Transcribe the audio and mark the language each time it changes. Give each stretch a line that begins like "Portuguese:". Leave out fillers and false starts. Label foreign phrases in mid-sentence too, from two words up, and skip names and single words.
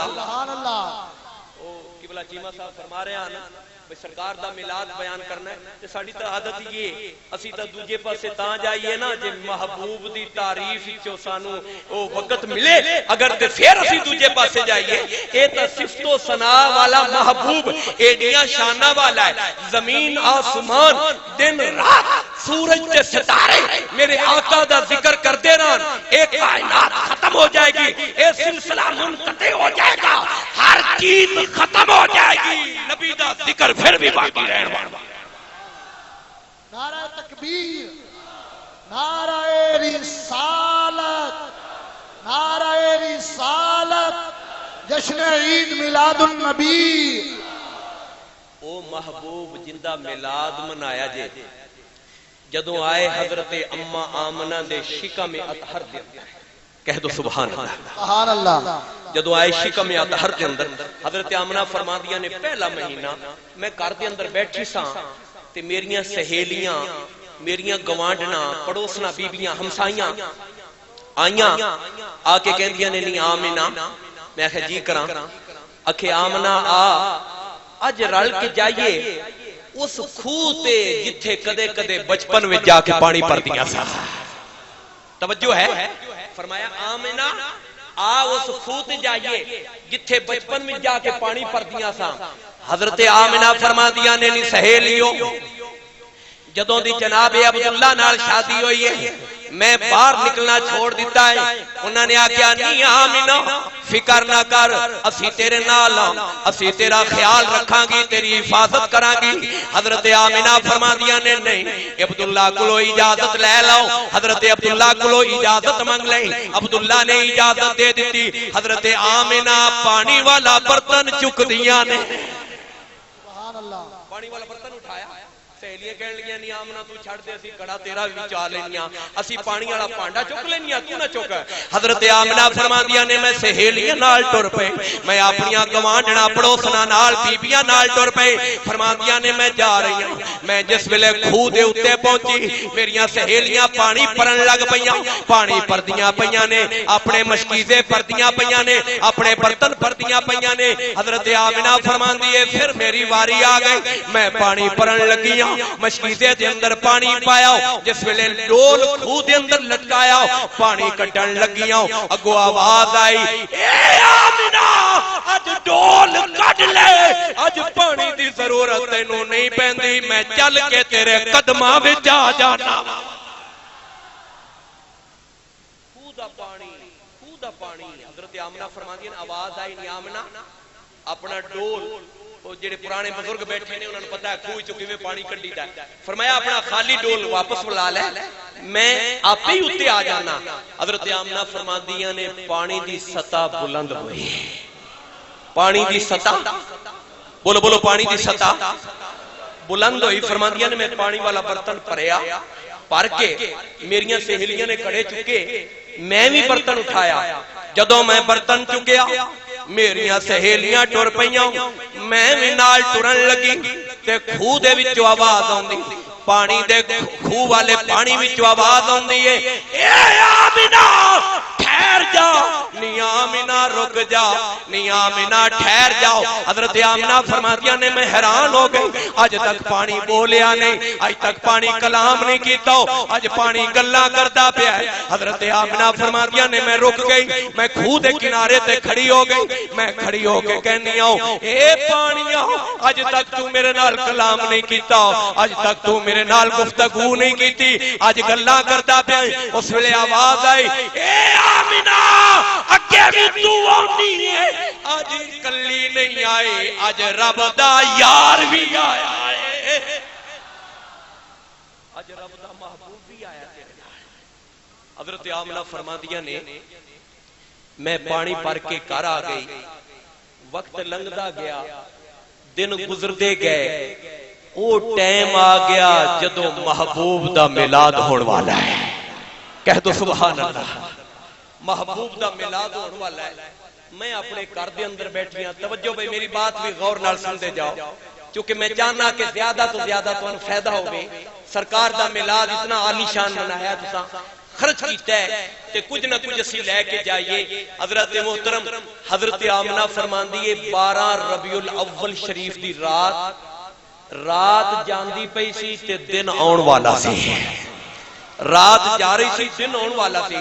Arabic: سبحان اللہ
Punjabi: قبلہ چیمہ صاحب فرما رہے ہیں سرکار دا میلاد بیان کرنا ہے تے ساڈی تے عادت یہ اسی تے دوجے پاسے تاں جائیے نا جے محبوب دی تعریف وچوں سانو او وقت ملے اگر تے پھر اسی دوجے پاسے جائیے اے تے صفت و ثنا والا محبوب ایڈیاں شانہ والا ہے زمین آسمان دن رات سورج تے ستارے میرے آقا دا ذکر کرتے رہن
Urdu: ایک کائنات ختم ہو جائے گی
Punjabi: اے
Urdu: سلسلہ منقطع ہو جائے گا ہر چیز ختم ہو جائے گی
Punjabi: نبی دا ذکر پھر بھی باقی رہنے والا
Urdu: نعرہ تکبیر نعرہ رسالت نعرہ رسالت جشن عید میلاد النبی
Punjabi: او محبوب جندہ میلاد منایا جے جدوں آئے حضرت اماں آمنہ دے شکم اطہر دے
Urdu: کہہ دو
Arabic: سبحان اللہ سبحان اللہ
Punjabi: جدو آئے شکم اطہر کے اندر حضرت آمنہ فرما دیا نے پہلا مہینہ میں گھر دے اندر بیٹھی ساں تے میریاں سہیلیاں میریاں گوانڈنا پڑوسنا بیبیاں ہمسائیاں آئیاں آ کے کہندیاں نے نہیں آمنہ میں آخیا جی کراں اکھے آمنہ اج رل کے جائیے اس کھوتے جتھے کدے کدے بچپن میں جا کے پانی پر دیا سا توجہ ہے فرمایا آمنہ اس خود جائیے جتھے بچپن میں جا کے پانی پر دیا سا حضرت آمنہ فرما دیا نے نہیں سہیلیوں جدوں دی جناب عبداللہ نال شادی ہوئی ہے میں باہر نکلنا چھوڑ دیتا ہے انہوں نے آکیا نہیں آمنہ فکر نہ کر اسی تیرے نال اسی تیرا خیال رکھاں گی تیری حفاظت کراں گی حضرت آمنہ فرما دیا نے نہیں
Urdu: عبداللہ کو اجازت لے لو
Punjabi: حضرت
Urdu: عبداللہ کو اجازت مانگ لیں
Punjabi: عبداللہ نے اجازت دے دیتی حضرت آمنہ پانی والا برتن چک دیا نے
Arabic: سبحان اللہ
Punjabi: پانی والا برتن اٹھایا سہیلیاں کہن لگیاں نہیں آمنہ تو چھڑ دے اسی کڑا تیرا بھی چا لینیاں اسی پانی والا پانڈا چک لینیاں تو نہ چکا حضرت آمنہ فرما دیا نے میں سہیلیاں نال ٹر پے میں اپنیاں گوانڈنا پڑوسنا نال بیبیاں نال ٹر پے فرما دیا نے
Urdu: میں جا رہی ہوں
Punjabi: میں جس ویلے کھو دے اتے پہنچی میریاں سہیلیاں پانی پرن لگ پیاں پانی پردیاں پیاں نے اپنے مشکیزے پردیاں پیاں نے اپنے برتن پردیاں پیاں نے حضرت آمنہ فرما دیے پھر میری واری آ گئی میں پانی پرن لگیاں مشکیزے دے اندر پانی پایا جس ویلے ڈول کھو دے اندر لٹکایا پانی کٹن لگیاں اگو آواز آئی اے آمنہ اج ڈول کٹ لے اج پانی دی ضرورت تینوں نہیں پیندی میں چل کے تیرے قدماں وچ آ جانا کھو دا پانی حضرت آمنہ فرما دی آواز آئی نہیں آمنہ اپنا ڈول وہ جڑے پرانے بزرگ بیٹھے نے انہوں نے پتا ہے خوہ چوں کیویں پانی کڈی دا ہے. فرمایا اپنا خالی ڈول واپس بلا لے میں آپ ہی اتے آ جانا. حضرت آمنہ فرماندیاں نے پانی دی سطح بلند ہوئی. پانی دی سطح بولو بولو پانی دی سطح بلند ہوئی. فرماندیاں نے میں پانی والا برتن پریا پر کے میریاں سہیلیاں نے کڑے چکے میں بھی برتن اٹھایا. جدوں میں برتن چکیا میریاں سہیلیاں ٹر پئیاں میں بھی نال ٹرن لگی تے خوہ دے وچوں آواز آوندی پانی دے خوہ والے پانی وچوں آواز آوندی ہے اے آمنہ ٹھہر جا نی آمنہ رک جا نی آمنہ ٹھہر جاؤ. حضرت آمنہ فرماتیاں نے میں حیران ہو گئی آج تک پانی بولیا نہیں آج تک پانی کلام نہیں کیتا آج پانی گلاں کردا پیا ہے. حضرت آمنہ فرماتیاں نے میں رک گئی میں خوہ دے کنارے تے کھڑی ہو گئی میں کھڑی ہو کے کہنی ہوں اے پانیاں آج تک تو میرے نال کلام نہیں کیتا آج تک تو میرے نال گفتگو نہیں کیتی آج گلاں کردا پیا. اس ویلے آواز آئی اے آمنہ اگے بھی تو آنی ہے آج کلی نہیں آئے آج رب دا یار بھی آیا ہے آج رب دا محبوب بھی آیا تیرے نال. حضرت آمنہ فرماندیاں نے میں پانی پر کے گھر آ گئی. وقت لنگدا گیا دن گزردے گئے او ٹائم آ گیا جدوں محبوب دا میلاد ہون والا ہے.
Urdu: کہہ دو
Arabic: سبحان اللہ.
Punjabi: محبوب دا میلاد ہون والا ہے. میں اپنے گھر دے اندر بیٹھیاں توجہ بھئی میری بات بھی غور نال سن دے جاؤ کیونکہ میں چاہنا کہ زیادہ تو زیادہ تانوں فائدہ ہوے. سرکار دا میلاد اتنا عالی شان منایا تساں خرچ کیتا ہے تے کچھ نہ کچھ اسی لے کے جائیے. حضرت محترم حضرت آمنہ فرماندی ہے 12 ربیع الاول شریف دی رات جاندی پئی سی تے دن آن والا سی. رات جا رہی سی دن آن والا سی.